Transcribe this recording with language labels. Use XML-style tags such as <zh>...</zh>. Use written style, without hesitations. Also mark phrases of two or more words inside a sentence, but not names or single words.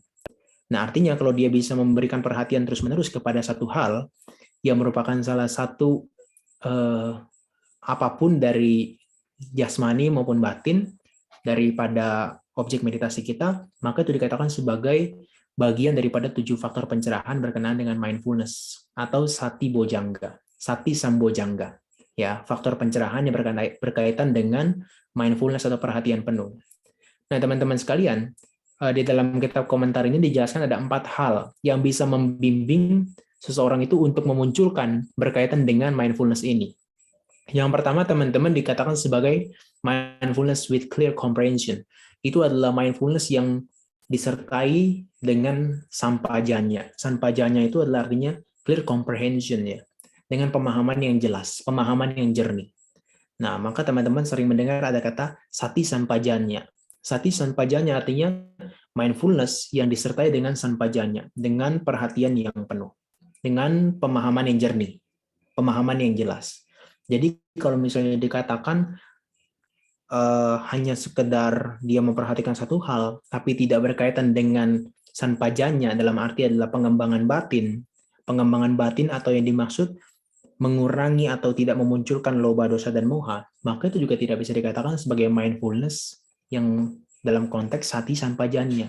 <id>Nah, artinya kalau dia bisa memberikan perhatian terus-menerus kepada satu hal yang merupakan salah satu apapun dari jasmani maupun batin daripada objek meditasi kita, maka itu dikatakan sebagai bagian daripada 7 faktor pencerahan berkenaan dengan mindfulness atau</id> <pi>sati bojangga, sati sambojangga.</pi> <id>Ya, faktor pencerahan yang berkaitan dengan mindfulness atau perhatian penuh. Nah, teman-teman sekalian, di dalam kitab komentar ini dijelaskan ada 4 hal yang bisa membimbing seseorang itu untuk memunculkan berkaitan dengan mindfulness ini. Yang pertama, teman-teman, dikatakan sebagai</id> <en>mindfulness with clear comprehension.</en> <id>Itu adalah mindfulness yang disertai dengan sampajanya. Sampajanya itu adalah artinya</id> <en>clear comprehension</en> <id>ya, dengan pemahaman yang jelas, pemahaman yang jernih. Nah, maka teman-teman sering mendengar ada kata</id> <pi>sati sampajanya. Sati sampajanya</pi> <id>artinya mindfulness yang disertai dengan sampajanya, dengan perhatian yang penuh, dengan pemahaman yang jernih, pemahaman yang jelas. Jadi kalau misalnya dikatakan hanya sekedar dia memperhatikan satu hal, tapi tidak berkaitan dengan sanpajanya, dalam arti adalah pengembangan batin atau yang dimaksud mengurangi atau tidak memunculkan loba, dosa, dan moha, maka itu juga tidak bisa dikatakan sebagai mindfulness yang dalam konteks</id> <pi>sati sampajanya.</pi>